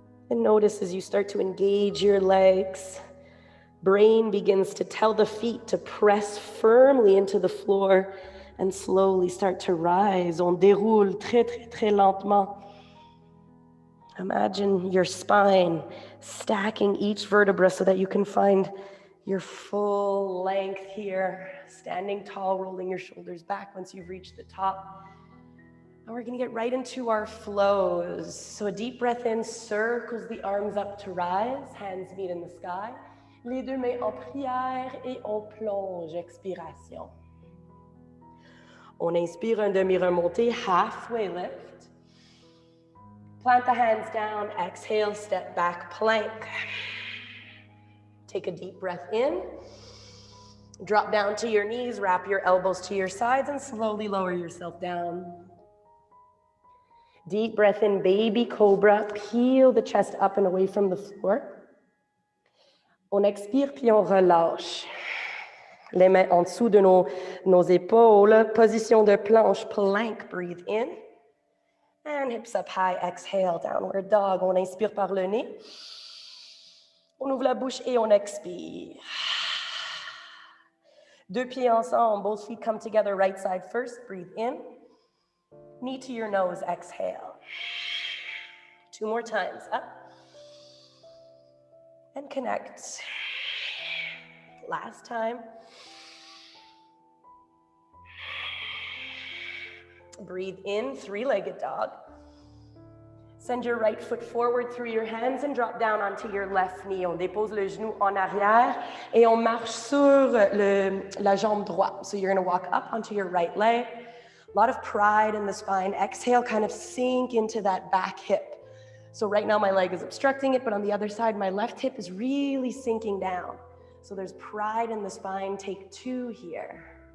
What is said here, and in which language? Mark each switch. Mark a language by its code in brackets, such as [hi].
[en] And notice as you start to engage your legs, brain begins to tell the feet to press firmly into the floor and slowly start to rise. [fr] On déroule très, très, très lentement. [en] Imagine your spine stacking each vertebra so that you can find your full length here, standing tall, rolling your shoulders back once you've reached the top. And we're going to get right into our flows. So a deep breath in circles the arms up to rise, hands meet in the sky. [fr] Les deux mains en prière et on plonge, expiration. On inspire un demi-remontée, [en] halfway lift. Plant the hands down, exhale, step back, plank. Take a deep breath in. Drop down to your knees, wrap your elbows to your sides, and slowly lower yourself down. Deep breath in, baby cobra. Peel the chest up and away from the floor. [fr] On expire, puis on relâche. Les mains en dessous de nos épaules. Position de planche, plank. [en] Breathe in. And hips up high, exhale, downward dog. [fr] On inspire par le nez. On ouvre la bouche et on expire. Deux pieds ensemble, [en] both feet come together, right side first. Breathe in. Knee to your nose, exhale. Two more times, up. And connect. Last time. Breathe in, three-legged dog. Send your right foot forward through your hands and drop down onto your left knee. [fr] On dépose le genou en arrière et on marche sur la jambe droite. [en] So you're going to walk up onto your right leg. A lot of pride in the spine. Exhale, kind of sink into that back hip. So right now my leg is obstructing it, but on the other side, my left hip is really sinking down. So there's pride in the spine. Take two here.